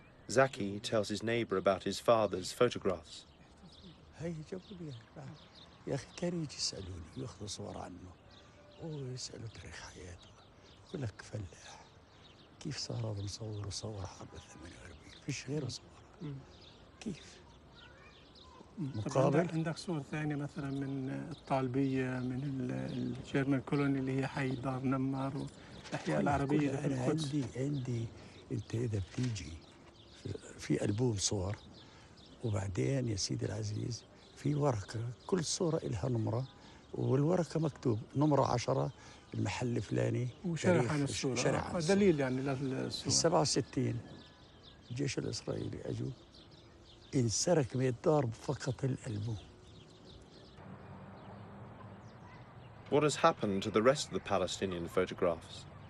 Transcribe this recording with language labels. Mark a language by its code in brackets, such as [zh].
[en] Zaki tells his neighbor about his father's photographs. [ar] هي جابوا لي يا أخي كانوا يجي يسألوني ياخذوا صور عنه ويسألوا تاريخ حياته. يقول لك فلاح كيف صار هذا مصور وصور حرب 48 فيش غيره صور. كيف؟ مقابل عندك صور ثانية مثلا من الطالبية، من الجيرمان كولوني اللي هي حي دار نمار والأحياء العربية في القدس. عندي أنت إذا بتيجي في ألبوم صور، وبعدين يا سيدي العزيز في ورقة كل صورة إلها نمرة، والورقة مكتوب نمرة 10 المحل الفلاني وشرح عن الصورة. شرح عن دليل يعني للصورة. في 67 الجيش الإسرائيلي أجوا انسرق من الدار فقط الألبوم. [en] What has happened to the rest of the Palestinian photographs?